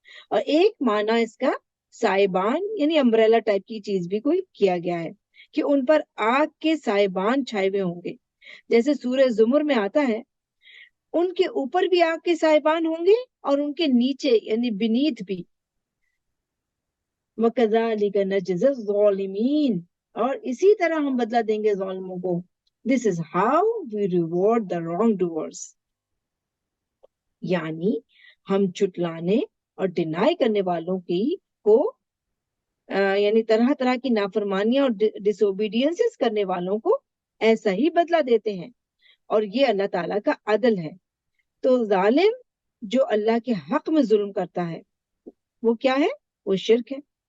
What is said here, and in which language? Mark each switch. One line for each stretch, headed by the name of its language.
Urdu: اور ایک معنی اس کا سائبان یعنی امبریلا ٹائپ کی چیز بھی کوئی کیا گیا ہے کہ ان پر آگ کے سائبان چھائے ہوئے ہوں گے. جیسے سورہ زمر میں آتا ہے ان کے اوپر بھی آگ کے سائبان ہوں گے اور ان کے نیچے یعنی بنیت بھی.
Arabic: وَكَذَلِكَ نَجْزِي الظَّالِمِينَ
Urdu: اور اسی طرح ہم بدلہ دیں گے ظالموں کو.
English: This is how we reward the wrongdoers.
Urdu: یعنی ہم چٹلانے اور ڈینائی کرنے والوں کو یعنی طرح طرح کی نافرمانیاں اور ڈس اوبیڈینس کرنے والوں کو ایسا ہی بدلہ دیتے ہیں. اور یہ اللہ تعالیٰ کا عدل ہے. تو ظالم جو اللہ کے حق میں ظلم کرتا ہے وہ کیا ہے؟ وہ شرک ہے.